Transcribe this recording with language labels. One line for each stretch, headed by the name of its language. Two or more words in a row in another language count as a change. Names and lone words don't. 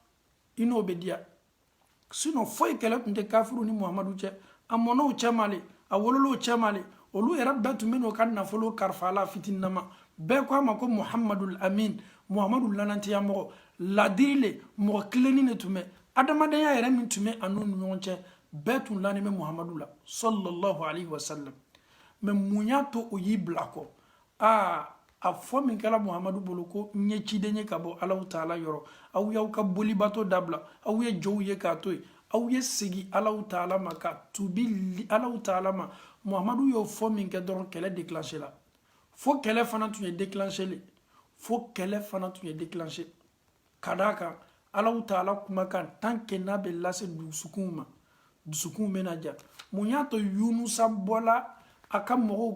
Bambara: i n'o bɛ diya sinon foyi kɛlɛ tun tɛ kafiru ni Muhamadu cɛ a mɔnɛw cɛ ma le a wololaw cɛ ma le olu yɛrɛ bɛɛ tun bɛ n'o ka nafolo kalifa a la fitininama bɛɛ ko a ma ko Muhammadul Amin muhamadu lanantiya mɔgɔ ladiri le mɔgɔ kilenni de tun bɛ adamadenya yɛrɛ min tun bɛ a n'u ni ɲɔgɔn cɛ bɛɛ tun lannen bɛ muhamadu la
Arabic: sallallahu alaihi wasallam
Bambara: mais mun y'a to o y'i bila kɔ a fɔ min kɛla muhamadu bolo ko n ye ciden ye ka bɔ alahu taala yɔrɔ aw y'aw ka bolibato dabila aw ye jɔnw ye k'a to yen aw ye segin alahu taala ma ka tubi alahu taala ma muhamadu y'o fɔ min kɛ dɔrɔn kɛlɛ déclenché la fo kɛlɛ fana tun ye déclenché le fo kɛlɛ fana tun ye déclenché ka d'a kan alahu taala kumakan
French: tant que
Bambara: n'a bɛ lase dusukunw ma dusukunw bɛna ja mun y'a to yunusa bɔla a ka mɔgɔw